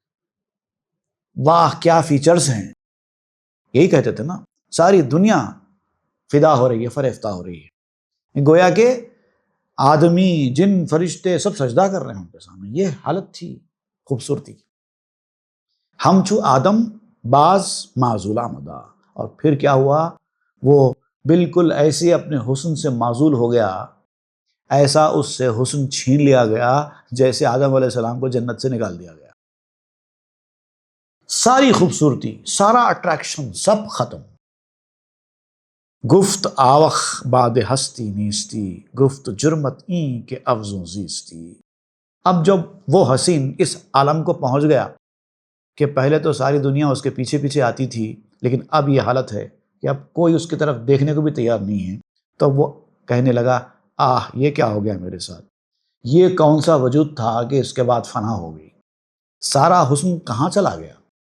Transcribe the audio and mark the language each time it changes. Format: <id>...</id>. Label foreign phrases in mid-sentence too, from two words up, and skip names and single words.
<ur>واہ کیا فیچرز ہیں، یہی کہتے تھے نا، ساری دنیا فدا ہو رہی ہے، فریفتہ ہو رہی ہے، گویا کہ آدمی، جن، فرشتے سب سجدہ کر رہے ہیں ان کے سامنے، یہ حالت تھی خوبصورتی کی۔</ur> <fa>ہم چو آدم باز معزولا مدا،</fa> <ur>اور پھر کیا ہوا، وہ بالکل ایسے اپنے حسن سے معزول ہو گیا، ایسا اس سے حسن چھین لیا گیا جیسے آدم علیہ السلام کو جنت سے نکال دیا گیا۔ ساری خوبصورتی، سارا اٹریکشن سب ختم۔</ur> <fa>گفت آوخ باد ہستی نیستی، گفت جرمت این کے افزوں زیستی۔</fa> <ur>اب جب وہ حسین اس عالم کو پہنچ گیا کہ پہلے تو ساری دنیا اس کے پیچھے پیچھے آتی تھی، لیکن اب یہ حالت ہے کہ اب کوئی اس کی طرف دیکھنے کو بھی تیار نہیں ہے، تو وہ کہنے لگا آہ یہ کیا ہو گیا میرے ساتھ، یہ کون سا وجود تھا کہ اس کے بعد فنا ہو گئی، سارا حسن کہاں چلا گیا۔</ur>